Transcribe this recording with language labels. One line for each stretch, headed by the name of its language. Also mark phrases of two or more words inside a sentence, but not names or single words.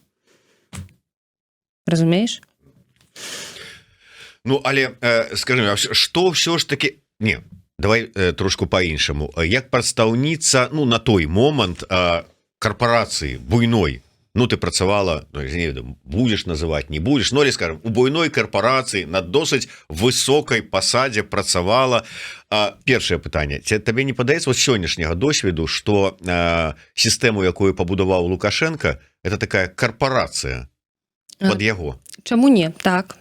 Belarusian: Разумееш? Ну, але, скажем, што ўсё ж таки... Не, давай трошку по-іншаму. Як прадстаўніца, ну, на той момант карпорацыі буйной, ну, ты працавала, ну, я не ведаю,
Russian: будешь называть, не будешь, ну, или, скажем,
Belarusian: у буйной карпорацыі на досыць высокай пасадзе працавала. Першае пытанне. Табе не падаецца вот сённяшняга досведу, што сістэму, якую пабудаваў Лукашенко,
Russian: это такая
Belarusian: карпорацыя под яго? Чаму не? Так.